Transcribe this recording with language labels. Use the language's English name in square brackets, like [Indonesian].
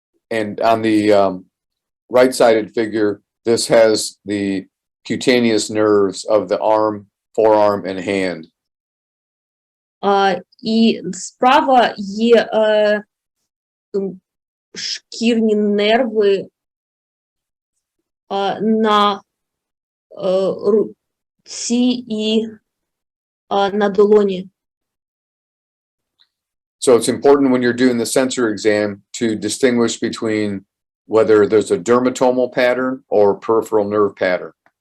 [English] And on the right-sided figure, this has the cutaneous nerves of the arm, forearm, and hand. [Ukrainian] І справа є шкірні нерви на руці і на долоні. [English] So it's important when you're doing the sensor exam to distinguish between whether there's a dermatomal pattern or peripheral nerve pattern.